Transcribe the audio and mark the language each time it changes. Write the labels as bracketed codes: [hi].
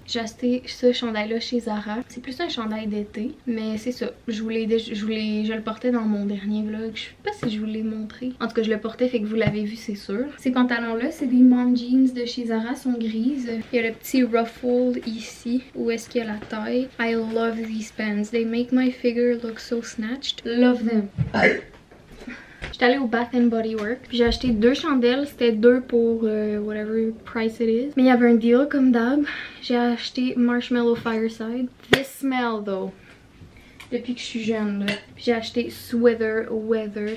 [fr] J'ai acheté ce chandail là chez Zara. C'est plus un chandail d'été, mais c'est ça. Je le portais dans mon dernier vlog. Je sais pas si je vous l'ai montré. En tout cas je le portais, fait que vous l'avez vu c'est sûr. Ces pantalons là c'est des mom jeans de chez Zara, sont grises. Il y a le petit ruffle ici où est-ce qu'il y a la taille. [en] I love these pants. They make my figure look so snatched. Love them. [fr] J'étais allée au Bath & Body Works. Puis j'ai acheté 2 chandelles. C'était 2 pour [en] whatever price it is. [fr] Mais il y avait un deal comme d'hab. J'ai acheté Marshmallow Fireside. [en] This smell though. [fr] Depuis que je suis jeune là. Puis j'ai acheté Sweater Weather.